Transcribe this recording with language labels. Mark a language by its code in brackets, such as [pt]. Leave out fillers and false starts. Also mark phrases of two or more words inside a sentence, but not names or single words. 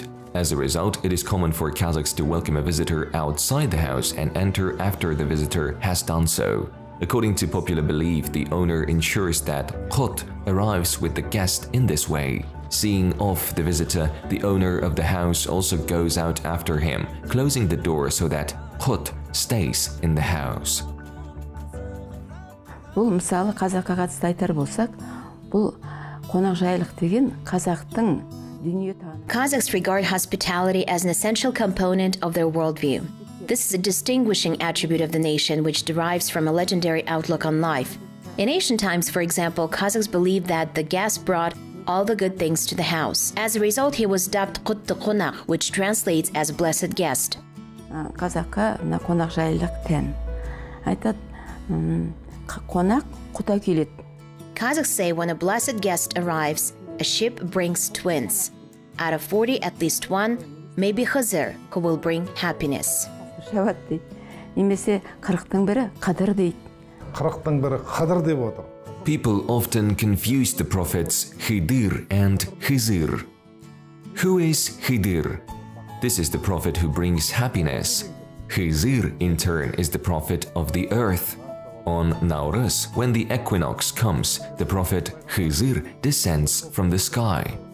[en] As a result, it is common for Kazakhs to welcome a visitor outside the house and enter after the visitor has done so. According to popular belief, the owner ensures that Qut arrives with the guest in this way. Seeing off the visitor, the owner of the house also goes out after him, closing the door so that Qut stays in the house. [kk] Бұл мысалы қазаққа қатысты айтар болсақ, бұл қонақжайлық деген қазақтың дүниетанымы. [en] Kazakhs regard hospitality as an essential component of their worldview. This is a distinguishing attribute of the nation which derives from a legendary outlook on life. In ancient times, for example, Kazakhs believed that the guest brought all the good things to the house. As a result, he was dubbed [kk] Құтты қонақ, [en] which translates as blessed guest. [kk] Қазаққа қонақжайлық тән. Айтады, қонақ құда келеді. [en] Kazakhs say when a blessed guest arrives, a ship brings twins. Out of 40, at least one may be Khazir, who will bring happiness. [kk] Шабат дейді. Немесе 40-тың бірі қадыр дейді. 40-тың бірі қадыр деп отыр. [en] People often confuse the prophets Khidir and Khizir. Who is Khidir? This is the prophet who brings happiness. Khizir, in turn, is the prophet of the earth. On Nauruz, when the equinox comes, the prophet Khizir descends from the sky.